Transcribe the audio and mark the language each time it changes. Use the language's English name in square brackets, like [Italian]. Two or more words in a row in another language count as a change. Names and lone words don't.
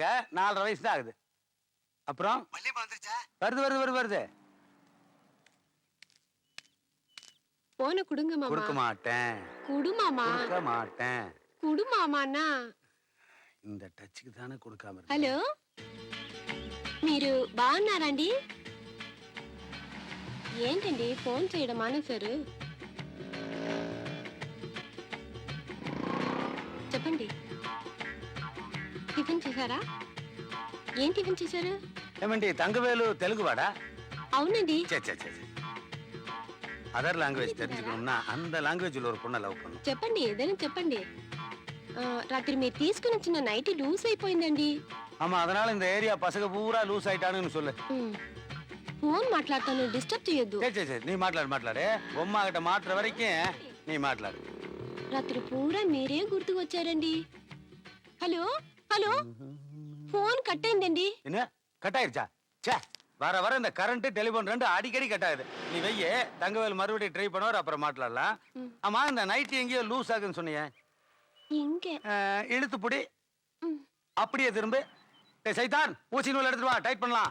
[Tamil] 4.5 வயசு தான் ஆகுது. அப்புறம் வள்ளியம்மா வந்துருச்சா? வருது. போன குடுங்க கொடுக்க மாமா மாட்டேன் குடு மாமா கொடுக்க மாட்டேன் குடு మామానా இந்த டச்சுக்கு தானே கொடுக்காம [Telugu] హలో మీరు బాగున్నారండి ఏంటండి ఫోన్ చేయడం మానేశారు చెప్పండి టిఫిన్ చేశారా ఏం టిఫిన్ చేశారు ఏమండి తంగవేలు తెలుగు వాడా అవునండి [Tamil] சே சே சே [English] other language [Tamil] தெரிஞ்சுக்கணும்னா அந்த லாங்குவேஜ்ல ஒரு பொண்ணை லவ் பண்ணும் [Telugu] చెప్పండి ఏదైనా చెప్పండి రాత్రి మీరు తీసుకుని వచ్చిన [English] night loose [Telugu] అయిపోయిందండి [Tamil] ஆமா அதனால இந்த ஏரியா பசங்க பூரா லூஸ் ஆயிட்டானுன்னு சொல்லு [Telugu] ఫోన్ మాట్లాడతాను డిస్టర్బ్ చేయొద్దు [Tamil] சரி சரி சரி நீ [Telugu] మాట్లాడు బొమ్మ [Tamil] கிட்ட [Telugu] మాట్లాడే వరக்கும் [Tamil] நீ మాట్లాడు [Telugu] రాత్రి పూరా మీరే గుర్తుకు వచ్చారండి హలో హలో ఫోన్ కట్ అయిందండి [Tamil] என்ன கட் ஆயிருச்சா சே வர வர இந்த [English] current telephone [Tamil] ரெண்டு அடிக்கடி கட் ஆகுது நீ வெய்ய தங்கவேல் மறுபடியும் ட்ரை பண்ணுவார் அப்புறம் மாட்டலாம் ஆமா இந்த நைட் எங்கேயோ லூஸ் ஆகுன்னு சொன்னீங்க இங்க இழுத்து புடி அப்படியே திரும்ப சைதான் ஊசி நூல் எடுத்துட்டு வா டைட் பண்ணலாம்